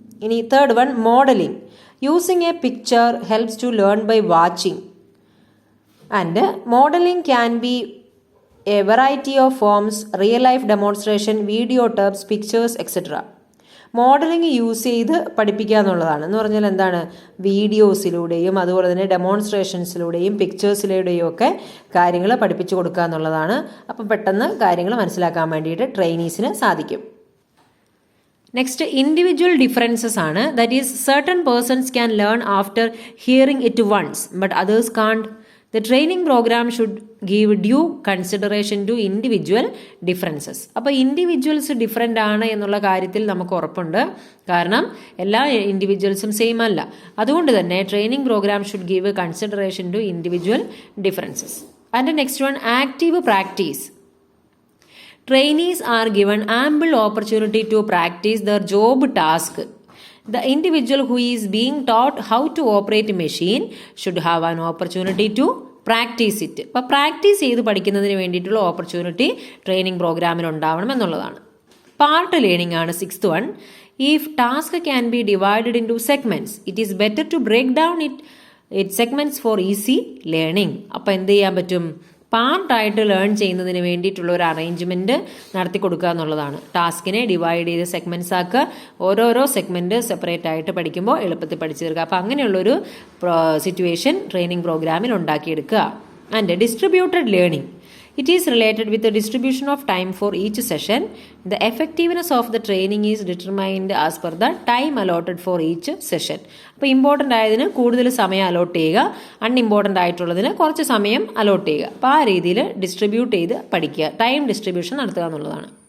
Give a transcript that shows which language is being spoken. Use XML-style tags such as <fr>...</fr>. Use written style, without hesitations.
<en>ഇനി third one, modelling. Using a picture helps to learn by watching. And modelling can be a variety of forms, real life demonstration, video tapes, pictures etcetera.</en> <ml>Modelling use ചെയ്ത് പഠിപ്പിക്കുക എന്നുള്ളതാണ്. എന്ന് പറഞ്ഞാൽ എന്താണ്, വീഡിയോസിലൂടെയും അതുപോലെ തന്നെ ഡെമോൺസ്ട്രേഷൻസിലൂടെയും പിക്ചേഴ്സിലൂടെയും ഒക്കെ കാര്യങ്ങൾ പഠിപ്പിച്ചു കൊടുക്കുക എന്നുള്ളതാണ്. അപ്പം പെട്ടെന്ന് കാര്യങ്ങൾ മനസ്സിലാക്കാൻ വേണ്ടിയിട്ട് ട്രെയിനീസിന് സാധിക്കും.</ml> <en>Next individual differences ആണ്. That is certain persons can learn after hearing it once but others can't. The training program should give due consideration to individual differences.</en> <ml>അപ്പോൾ ഇൻഡിവിജ്വൽസ് ഡിഫറെൻ്റ് ആണ് എന്നുള്ള കാര്യത്തിൽ നമുക്ക് ഉറപ്പുണ്ട്. കാരണം എല്ലാ ഇൻഡിവിജ്വൽസും സെയിം അല്ല. അതുകൊണ്ട് തന്നെ</ml> <en>Training program should give consideration to individual differences. And next one, active practice. Trainees are given ample opportunity to practice their job task. The individual who is being taught how to operate a machine should have an opportunity to practice it.</en> <ml>അപ്പോൾ practice ചെയ്ത് പഠിക്കുന്നതിന് വേണ്ടിയിട്ടുള്ള opportunity training പ്രോഗ്രാമിൽ ഉണ്ടാവണം എന്നുള്ളതാണ്.</ml> <en>Part learning ആണ് 6th one. If task can be divided into segments, it is better to break down it segments for easy learning.</en> <ml>അപ്പോൾ എന്ത് ചെയ്യാൻ പറ്റും, പാർട്ടായിട്ട് ലേൺ ചെയ്യുന്നതിന് വേണ്ടിയിട്ടുള്ള ഒരു അറേഞ്ച്മെൻറ്റ് നടത്തി കൊടുക്കുക എന്നുള്ളതാണ്. ടാസ്കിനെ ഡിവൈഡ് ചെയ്ത് സെഗ്മെൻറ്റ്സ് ആക്കുക. ഓരോരോ സെഗ്മെൻറ്റ് സെപ്പറേറ്റ് ആയിട്ട് പഠിക്കുമ്പോൾ എളുപ്പത്തിൽ പഠിച്ചു തീർക്കുക. അപ്പോൾ അങ്ങനെയുള്ളൊരു സിറ്റുവേഷൻ ട്രെയിനിങ് പ്രോഗ്രാമിൽ ഉണ്ടാക്കിയെടുക്കുക.</ml> <en>And distributed learning. It is related with the distribution of time for each session. The effectiveness of the training is determined as per the time allotted for each session.</en> <ml>അപ്പോൾ important ആയതിന് കൂടുതൽ സമയം allot ചെയ്യുക, unimportant ആയിട്ടുള്ളതിന് കുറച്ച് സമയം allot ചെയ്യുക. അപ്പോൾ ആ രീതിയിൽ ഡിസ്ട്രിബ്യൂട്ട് ചെയ്ത് പഠിക്കുക, ടൈം ഡിസ്ട്രിബ്യൂഷൻ നടത്തുക എന്നുള്ളതാണ്.</ml>